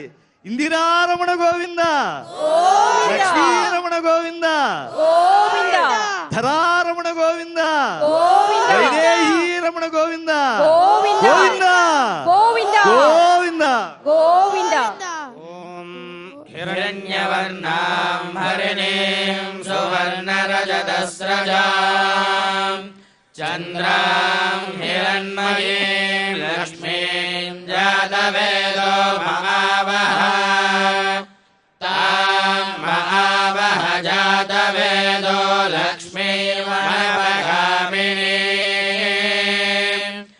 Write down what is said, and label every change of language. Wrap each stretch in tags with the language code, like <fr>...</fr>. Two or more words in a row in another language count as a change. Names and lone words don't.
<sa>ఇందిరారమణ గోవింద, లక్ష్మీరమణ గోవింద, ధరారమణ గోవింద, వైదేహీ రమణ గోవింద, గోవింద గోవింద గోవింద. ఓం हिरण्यवर्णां हरिणीं सुवर्णरजतस्रजां चन्द्रां हिरण्मयीं लक्ष्मीं जातवेदो महावः तां महावः जातवेदो लक्ष्मीमनपगामिनीं</sa>